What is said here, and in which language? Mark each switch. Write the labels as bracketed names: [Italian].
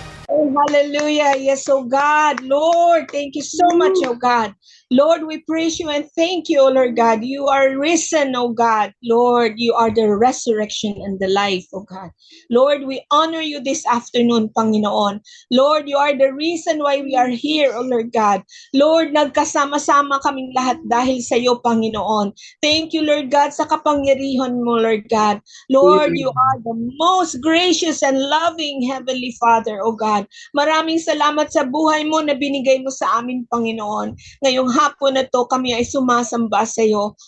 [English] Oh, hallelujah. Yes, oh God. Lord, thank you so much, oh God. Lord, we praise you and thank you, oh Lord God. You are risen, oh God. Lord, you are the resurrection and the life, oh God. Lord, we honor you this afternoon, Panginoon. Lord, you are the reason why we are here, oh Lord God. [Filipino] Lord, nagkasama-sama kaming lahat dahil sa iyo, Panginoon. [English] Thank you, Lord God, [Filipino] sa kapangyarihan mo, [English] Lord God. Lord, you are the most gracious and loving Heavenly Father, oh God. [Filipino] Maraming salamat sa buhay mo na binigay mo sa amin, Panginoon. Ngayong hapon na to, kami ay sumasamba sa iyo.